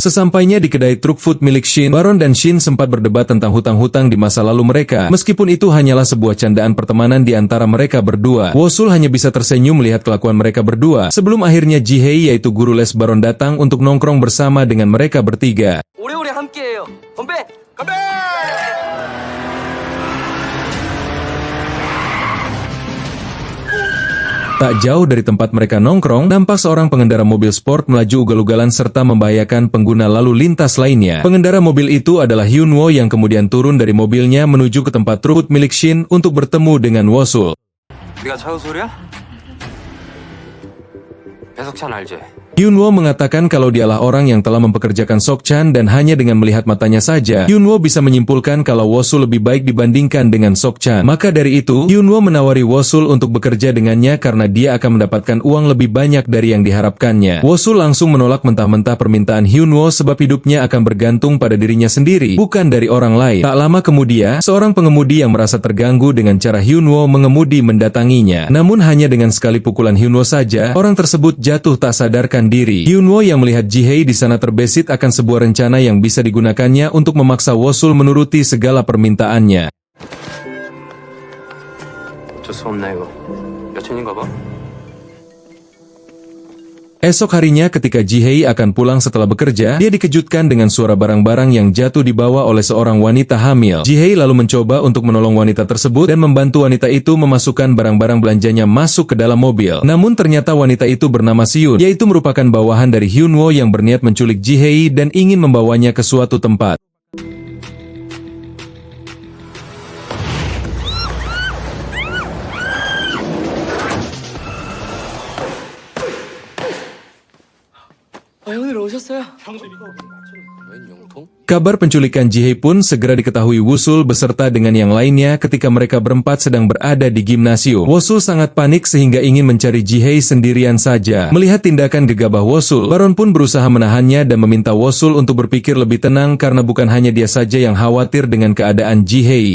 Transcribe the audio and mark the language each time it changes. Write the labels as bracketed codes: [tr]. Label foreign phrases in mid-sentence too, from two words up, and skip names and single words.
[id] Sesampainya di kedai truk food milik Shin, Baron dan Shin sempat berdebat tentang hutang-hutang di masa lalu mereka. Meskipun itu hanyalah sebuah candaan pertemanan di antara mereka berdua. Wosul hanya bisa tersenyum melihat kelakuan mereka berdua sebelum akhirnya Jihei yaitu guru les Baron datang untuk nongkrong bersama dengan mereka bertiga. [ko] 오래오래 함께해요. 건배! 건배! [id] Tak jauh dari tempat mereka nongkrong, nampak seorang pengendara mobil sport melaju ugal-ugalan serta membahayakan pengguna lalu lintas lainnya. Pengendara mobil itu adalah Hyunwoo yang kemudian turun dari mobilnya menuju ke tempat truk milik Shin untuk bertemu dengan Wosul. [ko] 네가 차우 소리야? 배석찬 알지? [id] Hyunwoo mengatakan kalau dialah orang yang telah mempekerjakan Sokchan dan hanya dengan melihat matanya saja, Hyunwoo bisa menyimpulkan kalau Wosul lebih baik dibandingkan dengan Sokchan. Maka dari itu, Hyunwoo menawari Wosul untuk bekerja dengannya karena dia akan mendapatkan uang lebih banyak dari yang diharapkannya. Wosul langsung menolak mentah-mentah permintaan Hyunwoo sebab hidupnya akan bergantung pada dirinya sendiri, bukan dari orang lain. Tak lama kemudian, seorang pengemudi yang merasa terganggu dengan cara Hyunwoo mengemudi mendatanginya. Namun hanya dengan sekali pukulan Hyunwoo saja, orang tersebut jatuh tak sadarkan diri. Hyunwoo yang melihat Ji-hye di sana terbesit akan sebuah rencana yang bisa digunakannya untuk memaksa Wosul menuruti segala permintaannya. [ko] 어쩔 수 없네 이거. 여친인가 봐. [id] Esok harinya ketika Ji-hye akan pulang setelah bekerja, dia dikejutkan dengan suara barang-barang yang jatuh dibawa oleh seorang wanita hamil. Ji-hye lalu mencoba untuk menolong wanita tersebut dan membantu wanita itu memasukkan barang-barang belanjanya masuk ke dalam mobil. Namun ternyata wanita itu bernama Seon, yaitu merupakan bawahan dari Hyunwoo yang berniat menculik Ji-hye dan ingin membawanya ke suatu tempat. [ko] 오늘 오셨어요? [id] Kabar penculikan Ji-hye pun segera diketahui Wosul beserta dengan yang lainnya ketika mereka berempat sedang berada di gimnasium. Wosul sangat panik sehingga ingin mencari Ji-hye sendirian saja. Melihat tindakan gegabah Wosul, Baron pun berusaha menahannya dan meminta Wosul untuk berpikir lebih tenang karena bukan hanya dia saja yang khawatir dengan keadaan Ji-hye.